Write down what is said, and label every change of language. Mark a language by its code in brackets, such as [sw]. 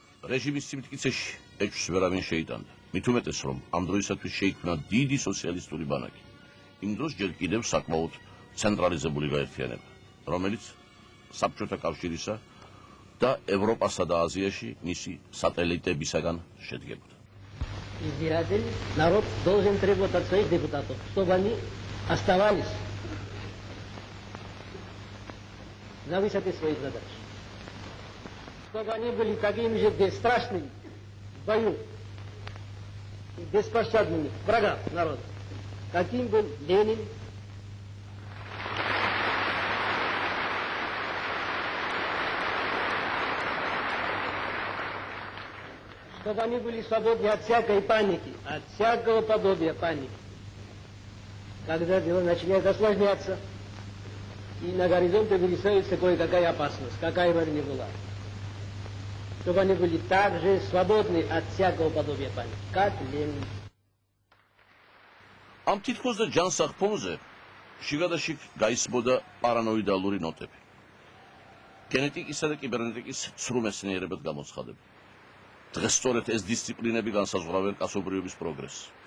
[ka] რეჟიმის სიმტკიცეში ეჭვს ვერავინ შეიტანდა. მით უმეტეს, რომ ამ დროისათვის შეიქმნა დიდი სოციალისტური ბანაკი. იმ დროს ჯერ კიდევ საკმაოდ ცენტრალიზებული გაერთიანება, რომელიც საბჭოთა კავშირისა და ევროპასა და აზიაში მისი სატელიტებისაგან შედგებოდა. [ru] Избиратель, народ должен требовать от своих депутатов, чтобы они оставались на высоте своих задач. Чтобы они были такими же бесстрашными в бою, беспощадными врагам народа, каким был Ленин, чтобы они были свободны от всякой паники, от всякого подобия паники. Когда дело начинает осложняться, и на горизонте вырисовывается кое-какая опасность, какая бы она ни была. Чтобы они были также свободны от всякого подобия паники, как Ленин. [ka] ამ თითქოს და ჯანსაღ ფონზე შიგადაშიგ გაისმოდა პარანოიდალური ნოტები. გენეტიკისა და კიბერნეტიკის ცრუ მეცნიერებად გამოცხადება. დღეს სწორედ ეს დისციპლინები განსაზღვრავენ კაცობრიობის პროგრესს.